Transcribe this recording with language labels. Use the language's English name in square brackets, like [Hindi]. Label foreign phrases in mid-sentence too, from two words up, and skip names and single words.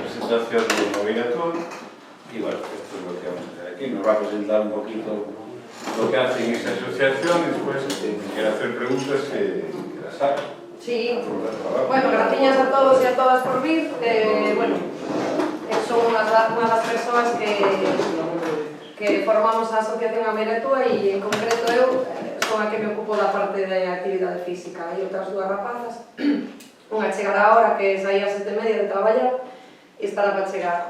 [Spanish] presentación de Movidatur y bueno, esto es lo que vamos a hacer aquí. Nos va a presentar un poquito lo que hace en esta asociación y después si quiere hacer preguntas que las haga. Sí, bueno, gracias a todos y a todas por vir. [Galician] Bueno, son unha das persoas que formamos a Asociación Ameretúa e en concreto eu son a que me ocupo da parte de actividade física. Hai outras dúas rapazas, unha chegará ahora que saía ás 7:30 de traballar e estará para chegar.